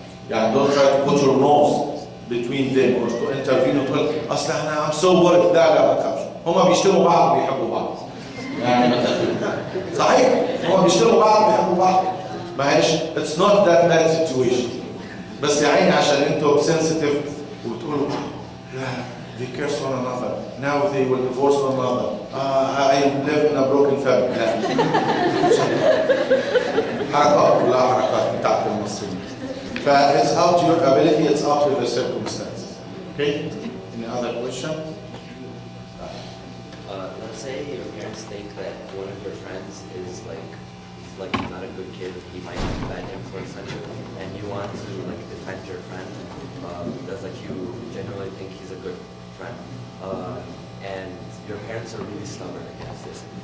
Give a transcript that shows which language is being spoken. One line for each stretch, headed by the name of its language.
Arabic: يعني
English: don't try to put your nose between them or to intervene
Arabic: وتقول أصل احنا
English: I'm so worried.
Arabic: لا ما تخافش. هما بيشتموا بعض وبيحبوا بعض. يعني ما تخافش. صحيح. هما بيشتموا بعض وبيحبوا بعض. ما هيش
English: it's not that bad situation.
Arabic: بس يا عيني عشان انتوا sensitive وتقولوا
English: they curse one another. Now they will divorce one another. I live in a broken family.
Arabic: حركات كلها حركات بتاعت المصريين.
English: It's up to your ability, it's up to the circumstances. Okay? Any other question? Let's say your parents think that one of your friends is like not a good kid, he might have bad influence on you, and you want to like defend your friend because like you genuinely think he's a good friend, and your parents are really stubborn against this.